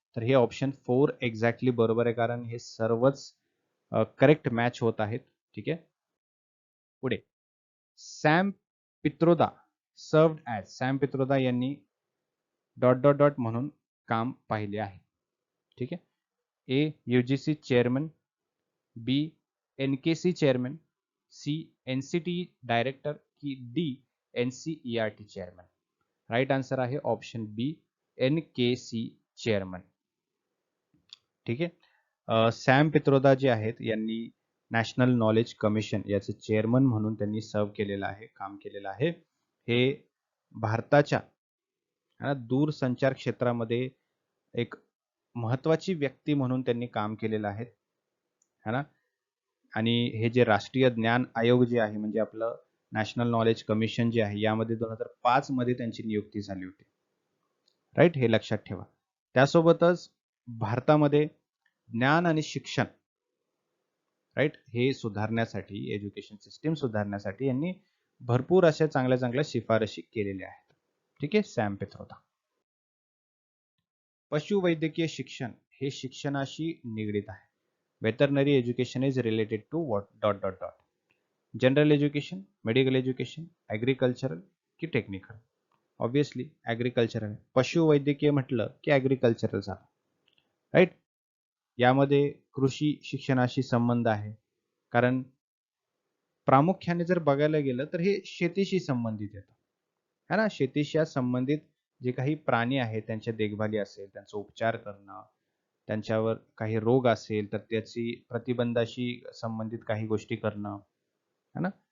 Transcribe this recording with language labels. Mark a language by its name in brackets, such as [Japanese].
[Marathi] तर हे option 4 exactly बरोबर आहे कारण हे सर्वच करेक्ट मॅच होत आहेत. ठीक आहे. पुढे [English] Sam Pitroda served as, [Marathi] Sam Pitroda यांनी डॉट डॉट डॉट म्हणून काम पाहिले आहे. ठीक आहे. [English] A UGC chairman, B NKC chairman, C NCT director की D NCERT chairman? [Marathi] Right answer आहे ऑप्शन बी एनकेसी चेअरमन. ठीक आहे. सॅम पित्रोदा जे आहेत यांनी नॅशनल नॉलेज कमिशन याचे चेअरमन म्हणून त्यांनी सर्व केलेलं आहे, काम केलेलं आहे. हे भारताच्या दूरसंचार क्षेत्रामध्ये एक महत्वाची व्यक्ती म्हणून त्यांनी काम केलेलं आहे है ना. आणि हे जे राष्ट्रीय ज्ञान आयोग जे आहे म्हणजे आपलं नॅशनल नॉलेज कमिशन जे आहे यामध्ये 2005 मध्ये त्यांची नियुक्ती झाली होती. राईट, हे लक्षात ठेवा. त्यासोबतच भारतामध्ये ज्ञान आणि शिक्षण राईट हे सुधारण्यासाठी, एज्युकेशन सिस्टीम सुधारण्यासाठी यांनी भरपूर अशा चांगल्या चांगल्या शिफारशी केलेल्या आहेत. ठीक आहे. सॅम पित्रोदा. पशुवैद्यकीय शिक्षण हे शिक्षणाशी निगडित आहे. [English] Veterinary education is related to what dot dot dot. General education, medical education, agricultural की technical? Obviously agricultural. [Marathi] पशुवैद्यकीय म्हटलं की ॲग्रिकल्चरल झालं. राईट. यामध्ये कृषी शिक्षणाशी संबंध आहे कारण प्रामुख्याने जर बघायला गेलं तर हे शेतीशी संबंधित येतं है ना. शेतीशी संबंधित जे काही प्राणी आहेत त्यांच्या देखभाली असेल, त्यांचा उपचार करणं, त्यांच्यावर काही रोग असेल तर त्याची प्रतिबंधाशी संबंधित काही गोष्टी करणं है ना.